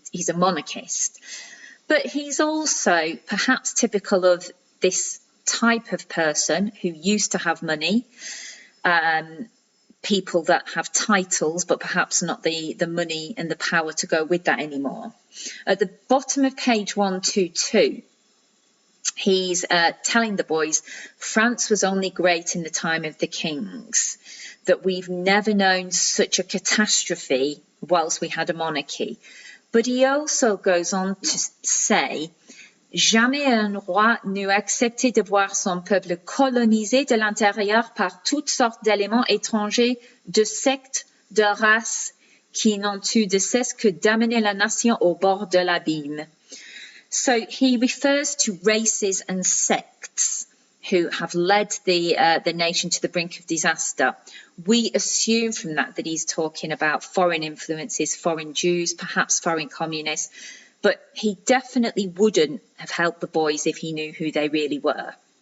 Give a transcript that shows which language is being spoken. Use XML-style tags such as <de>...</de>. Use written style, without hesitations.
<en>He's a monarchist. But he's also perhaps typical of this type of person who used to have money, people that have titles but perhaps not the money and the power to go with that anymore. At the bottom of page 122, he's telling the boys France was only great in the time of the kings, that we've never known such a catastrophe whilst we had a monarchy. But he also goes on to say,</en> <fr>jamais un roi n'eut accepté de voir son peuple colonisé de l'intérieur par toutes sortes d'éléments étrangers, de sectes, de races, qui n'ont eu de cesse que d'amener la nation au bord de l'abîme.</fr> <en>So he refers to races and sects who have led the nation to the brink of disaster. We assume from that he's talking about foreign influences, foreign Jews, perhaps foreign communists, but he definitely wouldn't have helped the boys if he knew who they really were.</en>